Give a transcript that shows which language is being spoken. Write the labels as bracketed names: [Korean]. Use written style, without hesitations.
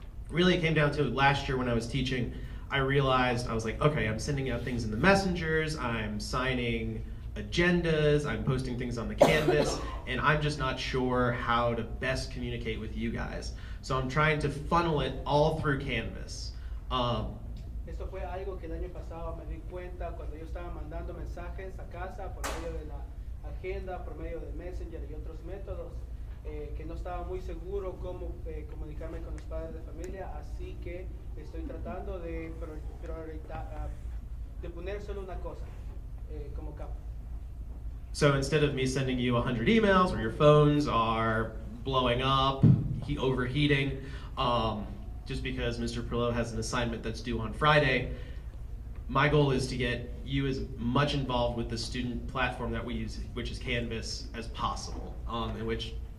[English] Really it came down to last year when I was teaching, I realized, I was like, okay, I'm sending out things in the messengers, I'm signing agendas, I'm posting things on the Canvas, and I'm just not sure how to best communicate with you guys. So I'm trying to funnel it all through Canvas. [Spanish] Esto fue algo que el año pasado me di cuenta cuando yo estaba mandando mensajes a casa por medio de la agenda, por medio de Messenger y otros métodos, que no estaba muy seguro cómo comunicarme con los padres de familia, así que estoy tratando de poner solo una cosa como capa. [English] So instead of me sending you 100 emails where your phones are blowing up, overheating, just because Mr. Perillo has an assignment that's due on Friday, my goal is to get you as much involved with the student platform that we use, which is Canvas, as possible, in which...